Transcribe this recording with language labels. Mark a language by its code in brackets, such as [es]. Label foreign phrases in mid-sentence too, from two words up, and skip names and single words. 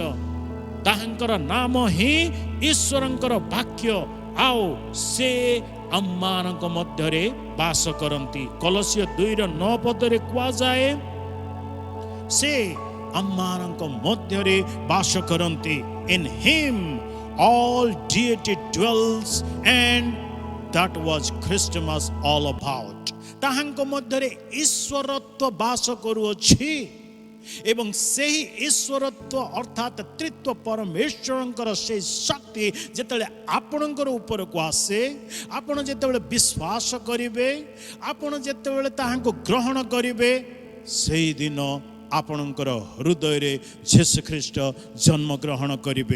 [or] ତାହାଙ୍କର ନାମ ହିଁ ଈଶ୍ୱରଙ୍କର ବାକ୍ୟ, ଆଉ ସେ ଆମମାନଙ୍କ ମଧ୍ୟରେ ବାସ କରନ୍ତି। କଲୋସିୟ 2:9 ପଦରେ କୁହାଯାଏ, ସେ ଆମମାନଙ୍କ ମଧ୍ୟରେ ବାସ କରନ୍ତି। [en] In him all deity dwells, and that was Christmas all about। [or] ତାହାଙ୍କ ମଧ୍ୟରେ ଈଶ୍ୱରତ୍ୱ ବାସ କରୁଅଛି, ଏବଂ ସେହି ଈଶ୍ୱରତ୍ୱ ଅର୍ଥାତ୍ ତ୍ରିତ୍ୱ ପରମେଶ୍ୱରଙ୍କର ସେହି ଶକ୍ତି ଯେତେବେଳେ ଆପଣଙ୍କର ଉପରକୁ ଆସେ, ଆପଣ ଯେତେବେଳେ ବିଶ୍ୱାସ କରିବେ, ଆପଣ ଯେତେବେଳେ ତାହାଙ୍କୁ ଗ୍ରହଣ କରିବେ, ସେଇଦିନ ଆପଣଙ୍କର ହୃଦୟରେ ଯୀଶୁ ଖ୍ରୀଷ୍ଟ ଜନ୍ମଗ୍ରହଣ କରିବେ।